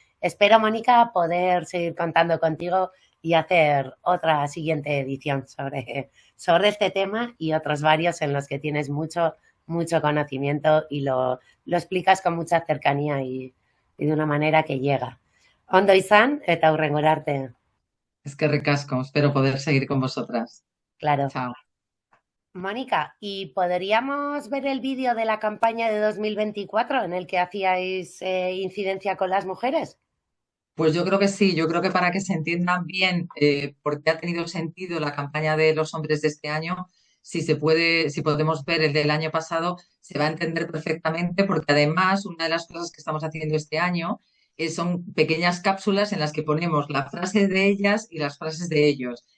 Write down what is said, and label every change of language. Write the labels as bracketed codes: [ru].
[es] Espero, Mónica, poder seguir contando contigo y hacer otra siguiente edición sobre este tema y otros varios en los que tienes mucho conocimiento y lo explicas con mucha cercanía y de una manera que llega. [eu] Ondo izan eta hurrengora arte. [es] Es que ricasco, espero poder seguir con vosotras. Claro. Chao. Mónica, ¿y podríamos ver el vídeo de la campaña de 2024 en el que hacíais incidencia con las mujeres? Pues yo creo que sí, yo creo que para que se entiendan bien por qué ha tenido sentido la campaña de los hombres de este año, si podemos ver el del año pasado, se va a entender perfectamente porque además una de las cosas que estamos haciendo este año son pequeñas cápsulas en las que ponemos la frase de ellas y las frases de ellos.